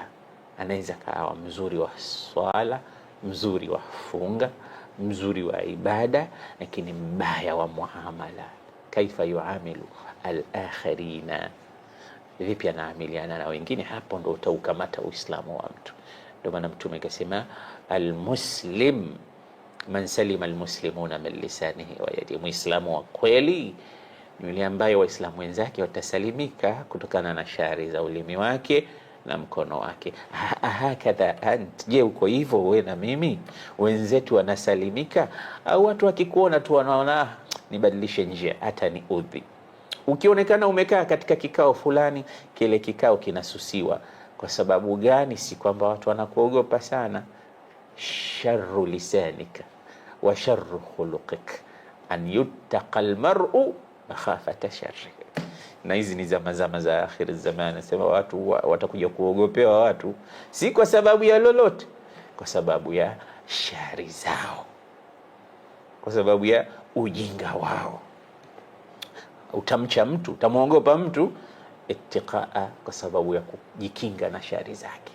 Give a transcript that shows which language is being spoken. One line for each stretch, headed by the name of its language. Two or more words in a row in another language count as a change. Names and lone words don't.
Swahili: Anaweza kawa mzuri wa swala, mzuri wa funga, mzuri wa ibada, lakini mbaya wa muamala.
Arabic: كيف يعامل الآخرين,
Swahili: vipi anaamiliana na wengine? Hapo ndo utaukamata Uislamu wa mtu. Ndio maana Mtume akasema
Arabic: المسلم من سلم المسلمون من لسانه ويده,
Swahili: muislamu wa kweli ni yule ambaye waislamu wenzake watasalimika kutokana na shari za ulimi wake na mkono wake.
Arabic: هكذا أنت,
Swahili: je uko hivyo wewe na mimi? Wenzetu wanasalimika au watu wakikuona tu wanaona nibadilishe njia hata ni udhi? Ukionekana umekaa katika kikao fulani, kile kikao kinasusiwa. Kwa sababu gani? Si kwamba watu wanakuogopa sana.
Arabic: شر لسانك وشر خلقك أن يتقى المرء مخافة شره.
Swahili: Na hizi ni zama za
Arabic: آخر الزمان.
Swahili: Nasema watu watakuja kuogopewa watu, si kwa sababu ya lolote, kwa sababu ya shari zao, kwa sababu ya ujinga wao. utamcha mtu, utamuogopa mtu, ittiqaa, kwa sababu ya kujikinga na shari zake.